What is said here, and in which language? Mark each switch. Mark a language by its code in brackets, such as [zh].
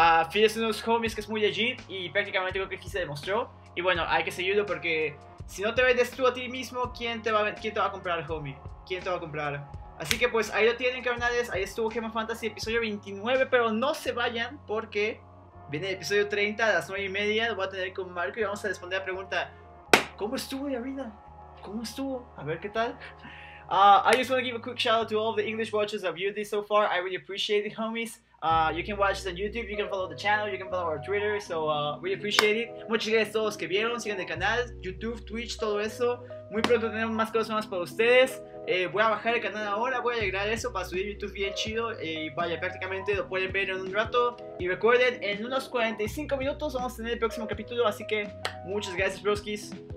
[es] Phil es uno de los homies que es muy legit y prácticamente creo que aquí se demostró, y bueno, hay que seguirlo porque si no te vendes tú a ti mismo, ¿quién te va a comprar, homie? ¿Quién te va a comprar? Así que pues ahí lo tienen, carnales. Ahí estuvo Gema Fantasy episodio 29, pero no se vayan porque Viene el episodio 30 a las 9:30. Lo voy a tener con Marco y vamos a responder la pregunta: ¿cómo estuvo, Yarina? ¿Cómo estuvo? A ver qué tal. [en] I just want to give a quick shout out to all of the English watchers that viewed this so far. I really appreciate it, homies. You can watch this on YouTube, you can follow the channel, you can follow our Twitter, so really appreciate it. [es] Muchas gracias a todos los que vieron, sigan el canal, YouTube, Twitch, todo eso. Muy pronto tenemos más cosas más para ustedes. Voy a bajar el canal ahora, voy a agregar eso para subir YouTube bien chido. Y vaya, prácticamente lo pueden ver en un rato. Y recuerden, en unos 45 minutos vamos a tener el próximo capítulo, así que muchas gracias, broskis.